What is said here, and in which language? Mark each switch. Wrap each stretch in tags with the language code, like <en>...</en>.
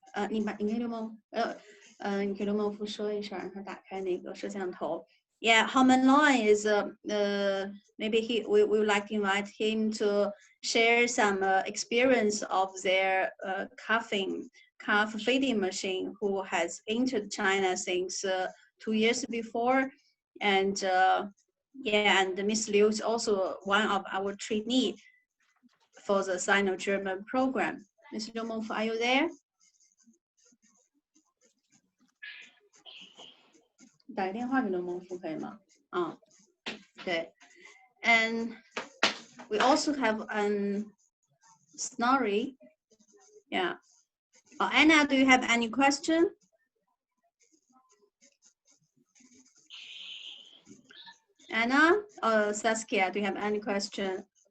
<zh>你给刘梦你给刘梦夫说一声，让他打开那个摄像头。</zh> <en>Yeah, Hamelon is maybe we would like to invite him to share some experience of their calf feeding machine who has entered China since 2 years before, and yeah, and Miss Liu is also one of our trainee for the Sino-German program. Miss Liu Mengfu, are you there?</en> <zh>打个电话给刘孟夫可以吗？</zh> <en>对 ，and we also have Snorri. Yeah. Anna, do you have any question? Anna or Saskia, do you have any question?</en>